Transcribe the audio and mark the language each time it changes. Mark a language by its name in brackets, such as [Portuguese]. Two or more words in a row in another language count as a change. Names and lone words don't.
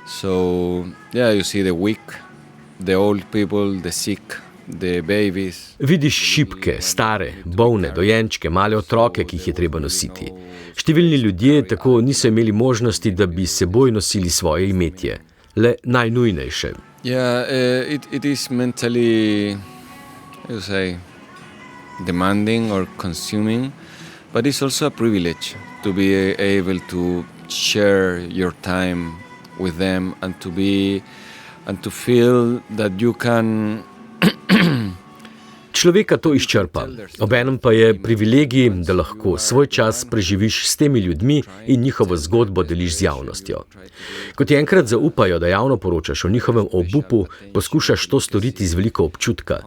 [Slovenian] Vidiš šibke, stare, bolne, dojenčke, male otroke, ki jih je treba nositi. Številni ljudje tako niso imeli možnosti, da bi s seboj nosili svoje imetje. Le najnujnejše. [English] Demanding or consuming, but it's also a privilege to be able to share your time with them and to feel that you can. [Slovenian] Človeka to izčrpa, obenem pa je privilegij, da lahko svoj čas preživiš s temi ljudmi in njihovo zgodbo deliš z javnostjo. Ko ti enkrat zaupajo, da javno poročaš o njihovem obupu, poskušaš to storiti z veliko občutka.